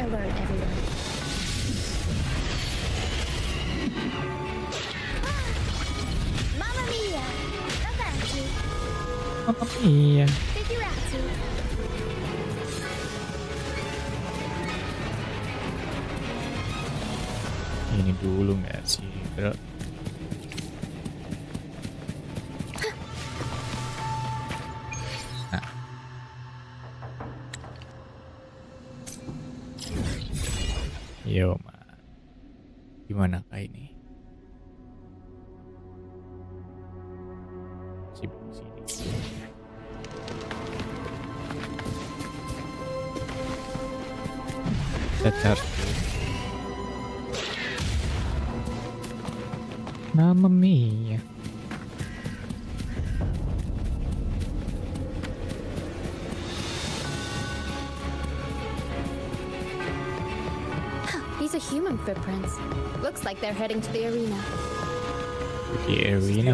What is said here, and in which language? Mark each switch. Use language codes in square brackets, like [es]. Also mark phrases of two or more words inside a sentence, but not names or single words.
[en] everywhere. [it] Mamma mia! Avanti! Mamma mia. Figurati! [id] Ini dulu nggak sih, bro? Nah. [en] Yo, man. [id] Gimana kah ini? Sibuk sini. Kita charge dulu. [it] Mamma mia. [en] These are human footprints. Looks like they're heading to the arena. The This is the